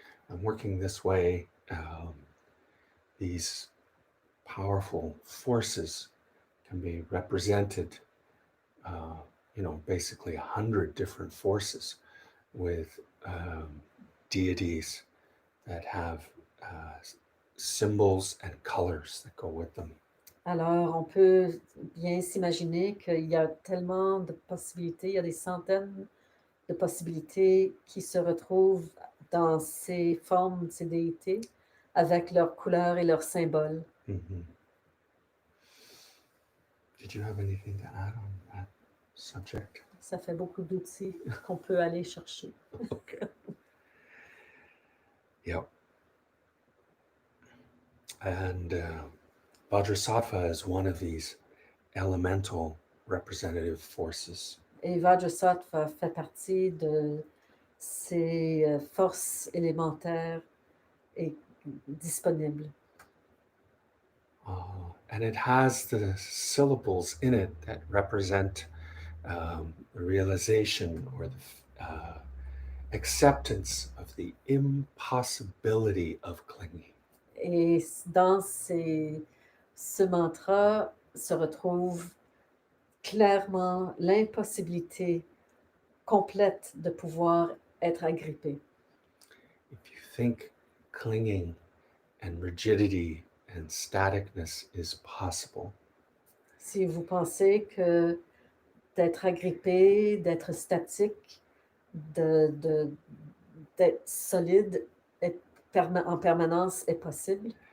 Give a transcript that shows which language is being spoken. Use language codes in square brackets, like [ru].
[en] And working this way, these powerful forces can be represented, basically 100 different forces with deities that have symbols and colors that go with them. [fr] Alors, on peut bien s'imaginer qu'il y a tellement de possibilités, il y a des centaines de possibilités qui se retrouvent dans ces formes, ces déités, avec leurs couleurs et leurs symboles. Mm-hmm. [en] Did you have anything to add on that subject? [fr] Ça fait beaucoup d'outils qu'on peut aller chercher. [en] Okay. Yep. And Vajrasattva is one of these elemental representative forces. [fr] Et Vajrasattva fait partie de ces forces élémentaires et disponibles. [en] And it has the syllables in it that represent the realization or the acceptance of the impossibility of clinging. [fr] Et dans ce mantra se retrouve clairement l'impossibilité complète de pouvoir être agrippé. [en] If you think clinging and rigidity and staticness is possible, [fr] Si vous pensez que d'être agrippé, d'être statique, d'être solide en permanence est possible,